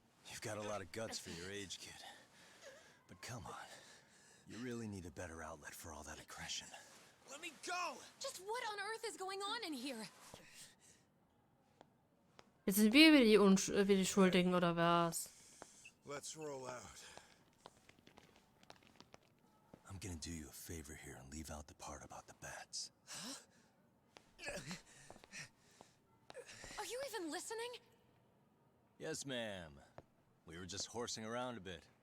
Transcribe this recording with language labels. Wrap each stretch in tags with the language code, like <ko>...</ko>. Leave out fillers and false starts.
<en>You've got a lot of guts for your age, kid. But come on. You really need a better outlet for all that aggression. Let me go. Just what on earth is going on in here?</en> <de>Jetzt sind wir wie die Schuldigen, oder was?</de> <en>Let's roll out. I'm gonna do you a favor here and leave out the part about the bats. Are you even listening? Yes, ma'am. We were just horsing around a bit.</en>